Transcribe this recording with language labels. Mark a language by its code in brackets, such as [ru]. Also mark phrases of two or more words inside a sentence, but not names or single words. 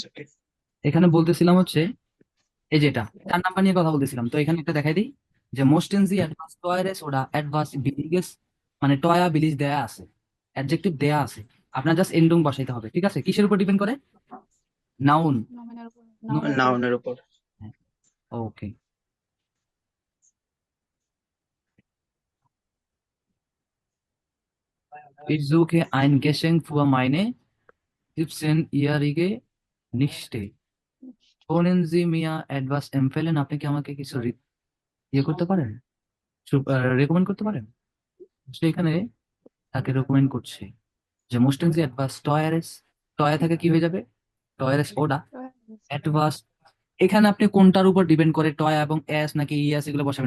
[bn] এখানে বলতেছিলাম হচ্ছে এই যেটা 4 নাম্বার নিয়ে কথা বলতেছিলাম, তো এখানে একটা দেখাই দিই যে [de] Möchten Sie etwas Teures oder etwas Billiges, [bn] মানে [de] teuer billig [bn] দেয়া আছে, অ্যাডজেক্টিভ দেয়া আছে, আপনার জাস্ট এন্ডুং বসাইতে হবে। ঠিক আছে, কিসের উপর ডিপেন্ড করে? নাউন। নমিনাল উপর No, নাউনের উপর। নাউনের উপর। ওকে। [de] Ich suche ein Geschenk für meine 17-jährige Nichte. Können Sie mir etwas empfehlen? [bn] আপনি কি আমাকে কিছু ইয়ে করতে পারেন, রেকমেন্ড করতে পারেন? সে এখানে তাকে রেকমেন্ড করছে যে [de] Möchten Sie etwas Teures, [bn] টয়া থেকে কি হয়ে যাবে? [de] Teures oder etwas. [bn] এখানে আপনি কোনটার উপর ডিপেন্ড করে টয়া এবং এস নাকি ইয়াস এগুলো বসাবেন?